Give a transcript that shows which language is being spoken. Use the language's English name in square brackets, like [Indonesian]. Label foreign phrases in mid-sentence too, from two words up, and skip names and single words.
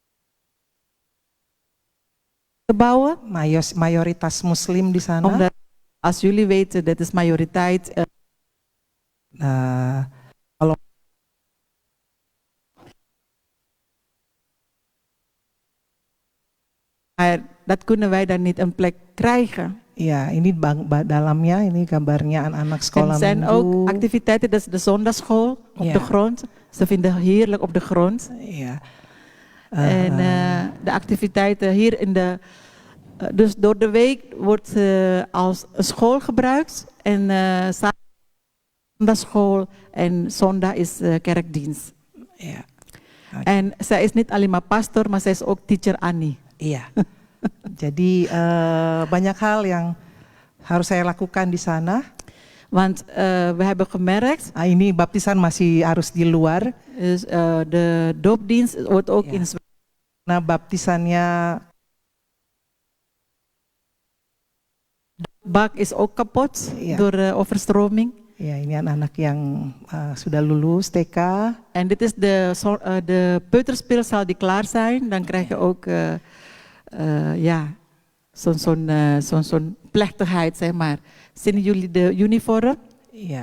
[Dutch] Bouwen. [Indonesian] Mayoritas Muslim di sana. [Dutch] Als jullie weten, dat is majoriteit. [Indonesian] Kalau [Dutch] Maar dat kunnen wij dan niet een plek krijgen. [Indonesian] ya, ini dalamnya, ini gambarnya anak-anak [Dutch] En [Indonesian] sekolah [Dutch] er zijn ook [Indonesian] minggu. [Dutch] activiteiten, dat is de zondagschool op Ja. de grond. Ze vinden heerlijk op de grond. [Indonesian] Ya. [Dutch] En de activiteiten hier in de... dus door de week wordt als een school gebruikt. En zondagschool en zondag is kerkdienst. [Indonesian] Ya. [Dutch] En zij is niet alleen maar pastor, maar zij is ook teacher Annie. [Indonesian] Iya. Jadi banyak hal yang harus saya lakukan di sana. [Dutch] Want we hebben gemerkt, [Indonesian] Ini baptisan masih harus di luar. [Dutch] dus, de doopdienst wordt ook Ja. in [Indonesian] Nah, baptisannya [Dutch] bak is ook kapot Ja. door overstroming. [Indonesian] ya ini anak-anak yang sudah lulus TK. [Dutch] En dit is de peuterspeelzaal die klaar zijn. Dan krijg je ook zo'n plechtigheid, zeg maar. Zien jullie de uniform? [Indonesian] Iya.